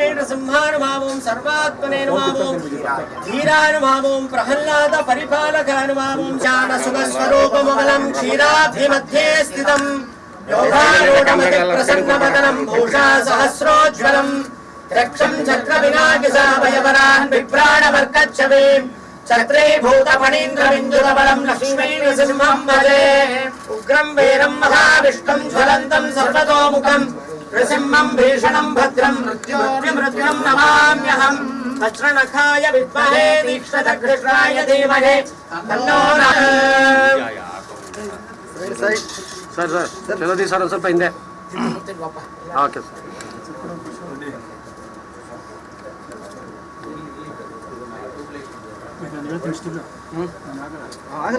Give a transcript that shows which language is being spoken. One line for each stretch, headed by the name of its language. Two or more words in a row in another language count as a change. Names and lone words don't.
Sanskrit: नृसिंहानुभावों सर्वात्मनेनुभावों धीरानुभावों प्रहल्लाद परिपालकानुभावों ज्ञानसुखस्वरूपमबलं क्षीराब्धिमध्ये स्थितं योगारूढमति प्रसन्नवदनं भूषा सहस्रोज्ज्वलं रक्षं चक्रविनायकसाभयवरान् बिभ्राणवर्कच्छवीं चक्रीभूतफणीन्द्रबिन्दुरबलं लक्ष्मी नृसिंहं भजे. उग्रं वीरं महाविष्णुं ज्वलन्तं सर्वतोमुखं नृसिंहं भीषणं भद्रं मृत्युं नमाम्यहं. वज्रनखाय विद्महे तीक्ष्णदग्धकृष्णाय धीमहि तन्नो
Kannada: ಸರ್ ಚಲೋದಿ ಸರ್ ಒಂದು ಸ್ವಲ್ಪ ಹಿಂದೆ. ಓಕೆ ಸರ್. ಆಗಲ್ಲ